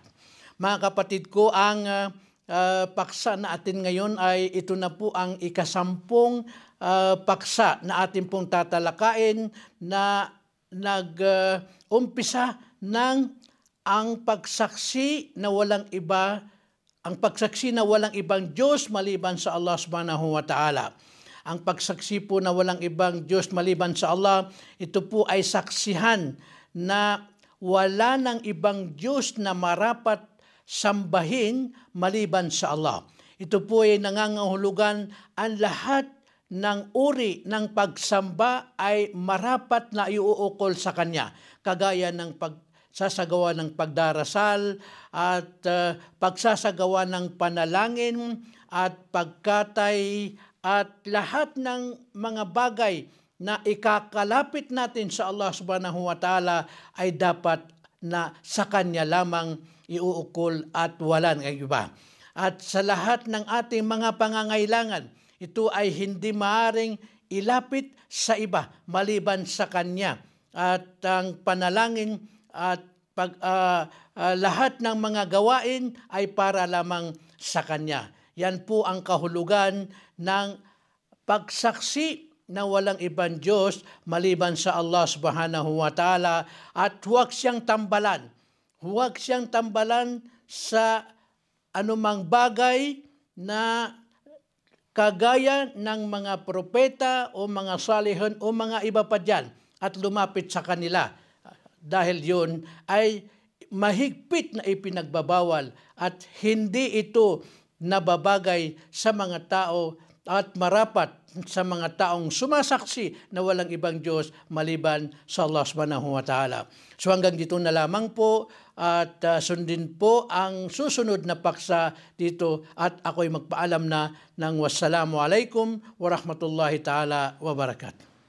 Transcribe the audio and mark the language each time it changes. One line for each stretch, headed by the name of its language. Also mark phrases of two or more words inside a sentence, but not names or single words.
Filipino: Mga kapatid ko, ang paksa na atin ngayon ay ito na po ang ikasampung paksa na atin pong tatalakayin na nag-umpisa ng ang pagsaksi na walang ibang Diyos maliban sa Allah
Arabic: سبحانه وتعالى.
Filipino: Ang pagsaksi po na walang ibang Diyos maliban sa Allah, ito po ay saksihan na wala ng ibang Diyos na marapat sambahin maliban sa Allah. Ito po ay nangangahulugan ang lahat ng uri ng pagsamba ay marapat na iuukol sa Kanya, kagaya ng pagsasagawa ng pagdarasal at pagsasagawa ng panalangin at pagkatay at lahat ng mga bagay na ikakalapit natin sa Allah
Arabic: سبحانه وتعالى
Filipino: ay dapat na sa Kanya lamang iuukol at wala ng iba. At sa lahat ng ating mga pangangailangan, ito ay hindi maaring ilapit sa iba maliban sa Kanya. At ang panalangin at lahat ng mga gawain ay para lamang sa Kanya. Yan po ang kahulugan ng pagsaksi na walang ibang Diyos maliban sa Allah
Arabic: سبحانه وتعالى,
Filipino: at huwag siyang tambalan. Huwag siyang tambalan sa anumang bagay na kagaya ng mga propeta o mga salihon o mga iba pa dyan at lumapit sa kanila. Dahil yun ay mahigpit na ipinagbabawal at hindi ito nababagay sa mga tao at marapat sa mga taong sumasaksi na walang ibang Diyos maliban sa Allah
Arabic: سبحانه وتعالى.
Filipino: So hanggang dito na lamang po, at sundin po ang susunod na paksa dito, at ako'y magpaalam na ng
Arabic: والسلام عليكم ورحمة الله تعالى وبركاته.